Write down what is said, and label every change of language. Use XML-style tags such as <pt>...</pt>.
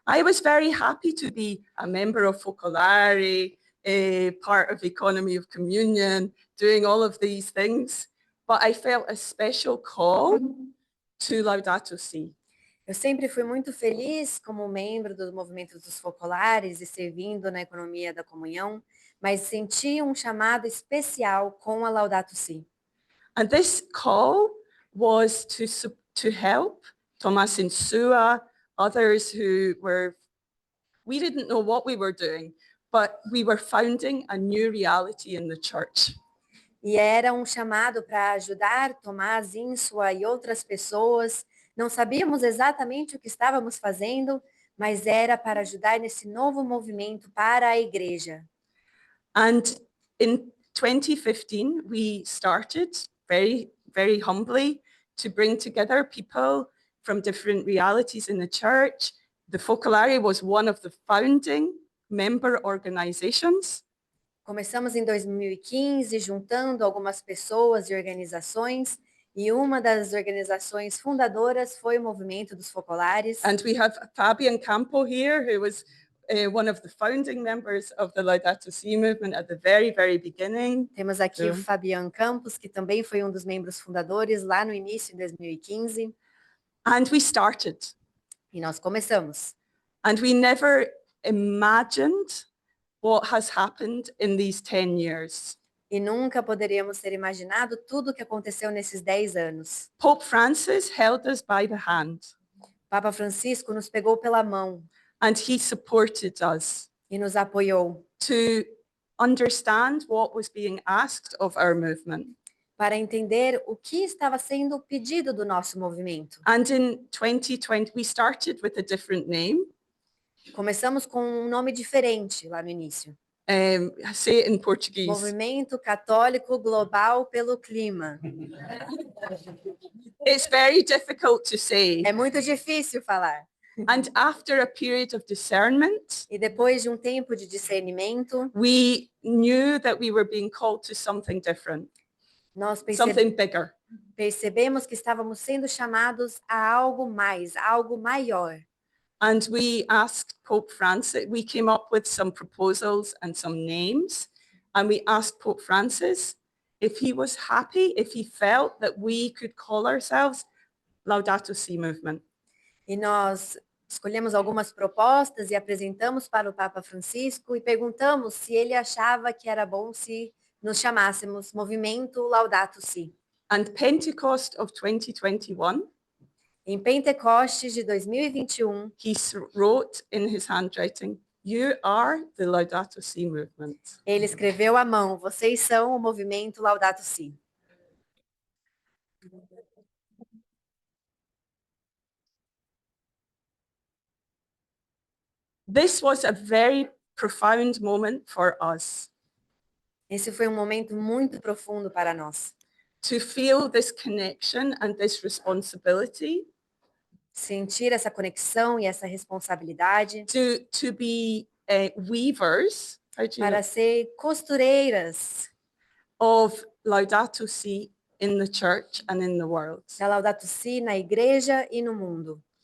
<en>I was very happy to be a member of Focolare, part of Economy of Communion, doing all of these things, but I felt a special call to Laudato Si.</en> <pt>Eu sempre fui muito feliz como membro do movimento dos focolares e servindo na economia da comunhão, mas senti um chamado especial com a Laudato Si.</pt> <en>And this call was to help Thomas Insua, others we didn't know what we were doing, but we were founding a new reality in the church.</en> <pt>E era um chamado para ajudar Tomás Insua e outras pessoas. Não sabíamos exatamente o que estávamos fazendo, mas era para ajudar nesse novo movimento para a igreja.</pt> <en>And in 2015, we started very, very humbly to bring together people from different realities in the church. The Focolare was one of the founding member organizations.</en> <pt>Começamos em 2015, juntando algumas pessoas e organizações, e uma das organizações fundadoras foi o Movimento dos Focolares.</pt> <en>And we have Fabian Campo here, who was one of the founding members of the Laudato Si movement at the very, very beginning.</en> <pt>Temos aqui o Sim. Fabian Campos, que também foi um dos membros fundadores lá no início, em 2015.</pt> <en>And we started.</en> <pt>E nós começamos.</pt> <en>And we never imagined what has happened in these 10 years.</en> <pt>E nunca poderíamos ter imaginado tudo o que aconteceu nesses 10 anos.</pt> <en>Pope Francis held us by the hand,</en> <pt>Papa Francisco nos pegou pela mão</pt> <en>and he supported us</en> <pt>e nos apoiou</pt> <en>to understand what was being asked of our movement.</en> <pt>para entender o que estava sendo pedido do nosso movimento.</pt> <en>And in 2020, we started with a different name.</en> <pt>Começamos com um nome diferente lá no início.</pt> <en>Say it in Portuguese.</en> <pt>Movimento Católico Global pelo Clima.</pt> <en>It's very difficult to say.</en> <pt>É muito difícil falar.</pt> <en>And after a period of discernment,</en> <pt>E depois de um tempo de discernimento,</pt> <en>we knew that we were being called to something different,</en> <pt>nós</pt> <en>something bigger.</en> <pt>percebemos que estávamos sendo chamados a algo mais, a algo maior.</pt> <en>And we asked Pope Francis, we came up with some proposals and some names, and we asked Pope Francis if he was happy, if he felt that we could call ourselves Laudato Si Movement.</en> <pt>E nós escolhemos algumas propostas e apresentamos para o Papa Francisco e perguntamos se ele achava que era bom se nos chamássemos Movimento Laudato Si.</pt> <en>And Pentecost of 2021,</en> <pt>Em Pentecostes de 2021,</pt> <en>he wrote in his handwriting, "You are the Laudato Si movement."</en> <pt>ele escreveu à mão: vocês são o Movimento Laudato Si.</pt> <en>This was a very profound moment for us</en> <pt>Esse foi um momento muito profundo para nós.</pt> <en>to feel this connection and this responsibility</en> <pt>Sentir essa conexão e essa responsabilidade</pt> <en>to be weavers, how do you</en> <pt>para ser costureiras</pt> <en>of Laudato Si in the church and in the world.</en> <pt>da Laudato Si na igreja e no mundo.</pt>